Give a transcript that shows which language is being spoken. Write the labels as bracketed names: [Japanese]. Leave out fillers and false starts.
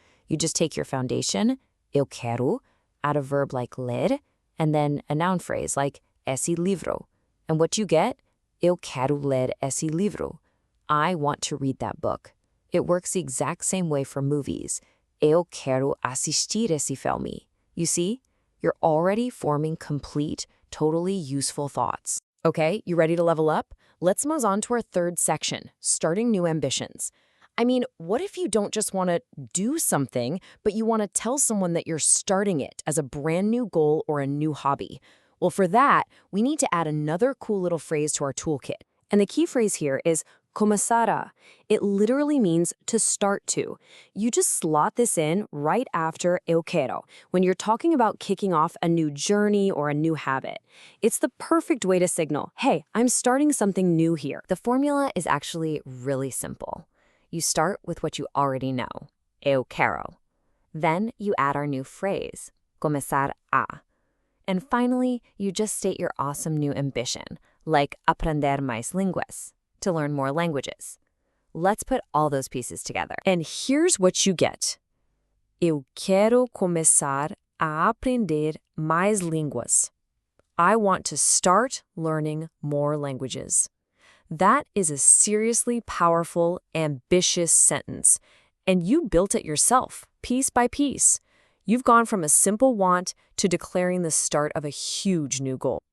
[English] You just take your foundation, [Portuguese] eu quero, [English] add a verb like ler, and then a noun phrase like [Portuguese] esse livro. [English] And what you get? [Portuguese] Eu quero ler esse livro. [English] I want to read that book. It works the exact same way for movies. [Portuguese] Eu quero assistir esse filme. [English] You see? You're already forming complete, totally useful thoughts. Okay, you ready to level up? Let's move on to our third section, starting new ambitions. I mean, what if you don't just want to do something, but you want to tell someone that you're starting it as a brand new goal or a new hobby? Well, for that, we need to add another cool little phrase to our toolkit. And the key phrase here is começar. It literally means to start to. You just slot this in right after [Portuguese] eu quero [English] when you're talking about kicking off a new journey or a new habit. It's the perfect way to signal, hey, I'm starting something new here. The formula is actually really simple. You start with what you already know, [Portuguese] eu quero. [English] Then you add our new phrase, [Portuguese] começar a. [English] And finally, you just state your awesome new ambition, like [Portuguese] aprender mais línguas, [English] to learn more languages. Let's put all those pieces together. And here's what you get. [Portuguese] Eu quero começar a aprender mais línguas. [English] I want to start learning more languages. That is a seriously powerful, ambitious sentence. And you built it yourself, piece by piece. You've gone from a simple want to declaring the start of a huge new goal.